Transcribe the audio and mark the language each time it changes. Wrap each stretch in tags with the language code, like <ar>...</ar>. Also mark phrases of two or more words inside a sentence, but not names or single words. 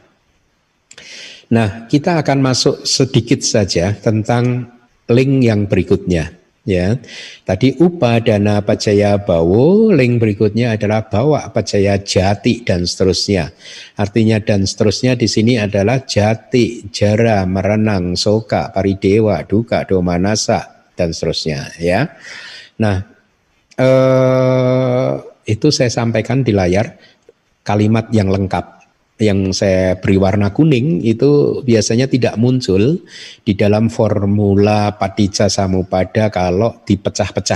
<id>Nah, kita akan masuk sedikit saja tentang link yang berikutnya. Ya, tadi</id> <pi>upadana pacaya bawo,</pi> <id>link berikutnya adalah</id> <pi>bawa pacaya jati</pi> <id>dan seterusnya. Artinya dan seterusnya di sini adalah</id> <pi>jati, jara, merenang, soka, paridewa, duka, domanasa</pi> <id>dan seterusnya. Ya, nah itu saya sampaikan di layar kalimat yang lengkap. Yang saya beri warna kuning itu biasanya tidak muncul di dalam formula</id> <pi>Paticca Samuppada</pi> <id>kalau dipecah-pecah.</id>